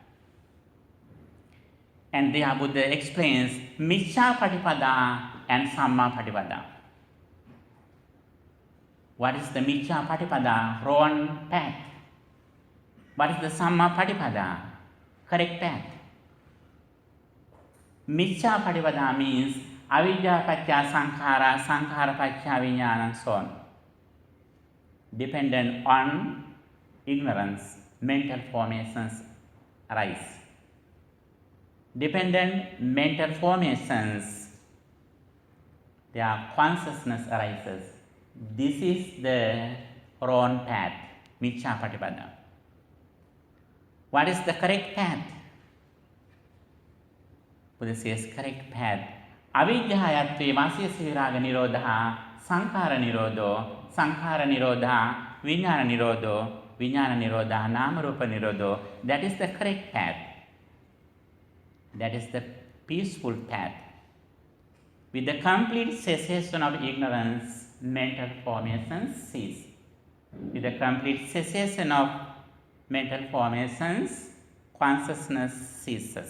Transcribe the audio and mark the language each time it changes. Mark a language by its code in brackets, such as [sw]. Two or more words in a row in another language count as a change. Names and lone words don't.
[en] And there Buddha explains [pi] Miccha Patipada [en] and [pi] Samma Patipada. [en] What is the [pi] Miccha Patipada? [en] Wrong path. What is the [pi] Samma Patipada? [en] Correct path. [pi] Miccha Patipada means avidya paccaya sankhara, sankhara paccaya vijnana, [en] and so on. Dependent on ignorance, mental formations arise. Dependent mental formations, their consciousness arises. This is the wrong path, [pi] Miccha Patipada. [en] What is the correct path? Buddha says correct path. [pi] Avidyayatve vasya viraga nirodha, sankhara nirodho, sankhara nirodha, vijnana nirodho, vijnana nirodha, namarupa nirodho. [en] That is the correct path. That is the peaceful path. With the complete cessation of ignorance, mental formations cease. With the complete cessation of mental formations, consciousness ceases.